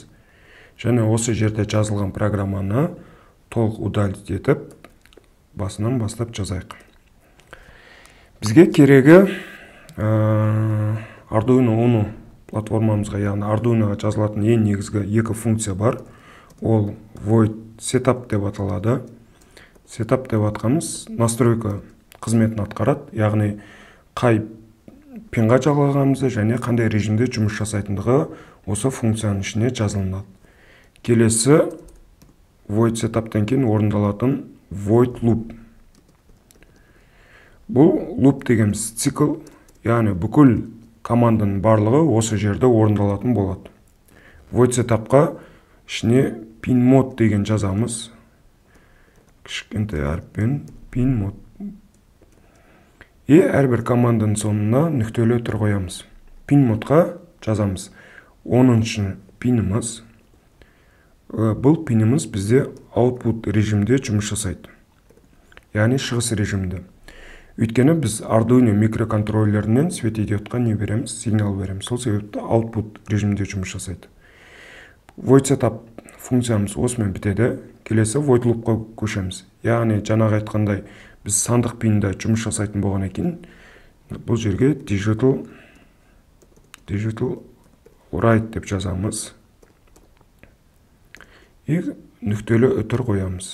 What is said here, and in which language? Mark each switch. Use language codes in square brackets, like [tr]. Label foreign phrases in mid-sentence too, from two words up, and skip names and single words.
[kk] Және осы жерде жазылған программаны толық удалить етіп, басынан бастап жазайық. Бізге керегі Arduino Uno платформамызға, яғни Arduino'ға жазылатын ең негізгі екі функция бар. Ол [en] void setup [kk] деп аталады. Setup деп атқанымыз настройка қызметін атқарады, яғни қай пинға жалғағанымызды және қандай режимде жұмыс жасайтындығы осы функцияның ішіне жазылынады. Келесі [en] void setup'тан [kk] кейін орындалатын [en] void loop. [kk] Бұл loop дегеніміз цикл, яғни бүкіл команданың барлығы осы жерде орындалатын болады. [en] Void setup'қа [kk] ішіне [en] pin mode [kk] деген жазамыз. Кішкентай әріппен [en] pin mode. [kk] Әрбір команданың соңына нүктелі түр қоямыз. [en] Pin mode'ға [kk] жазамыз. 10-шы пиніміз. Бұл пиніміз бізде output режимде жұмыс жасайды. Яғни шығыс режимде. Өйткені біз Arduino микроконтроллерінен светодиодқа не береміз? Сигнал береміз. Сол себепті output режимде жұмыс жасайды. [en] Void setup [kk] функциямыз осымен бітеді. Келесі [en] void loop'қа [kk] көшеміз. Яғни жаңағы айтқандай біз сандық пинда жұмыс жасайтын болғаннан кейін бұл жерге [en] digital write [kk] деп жазамыз. Нүктелі үтір қоямыз.